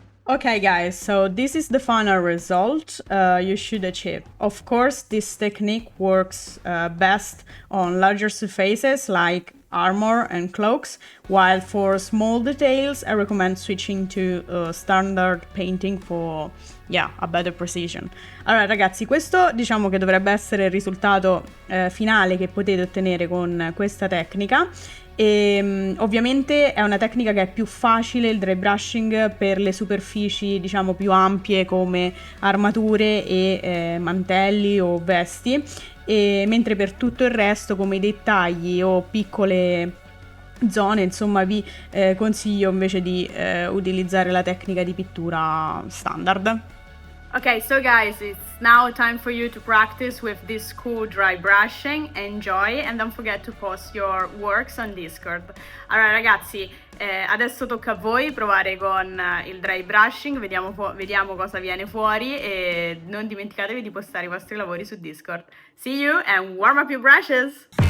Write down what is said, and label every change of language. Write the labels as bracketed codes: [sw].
[en] Okay guys, so this is the final result you should achieve. Of course, this technique works best on larger surfaces like armor and cloaks, while for small details I recommend switching to standard painting for a better precision. [it] Allora ragazzi, questo diciamo che dovrebbe essere il risultato finale che potete ottenere con questa tecnica. E ovviamente è una tecnica che è più facile, il dry brushing, per le superfici diciamo più ampie come armature e mantelli o vesti, e mentre per tutto il resto come i dettagli o piccole zone insomma vi consiglio invece di utilizzare la tecnica di pittura standard. [en] Okay, so guys, it's now time for you to practice with this cool dry brushing. Enjoy and don't forget to post your works on Discord. [it] Allora ragazzi, adesso tocca a voi provare con il dry brushing, vediamo cosa viene fuori e non dimenticatevi di postare i vostri lavori su Discord. [en] See you and warm up your brushes!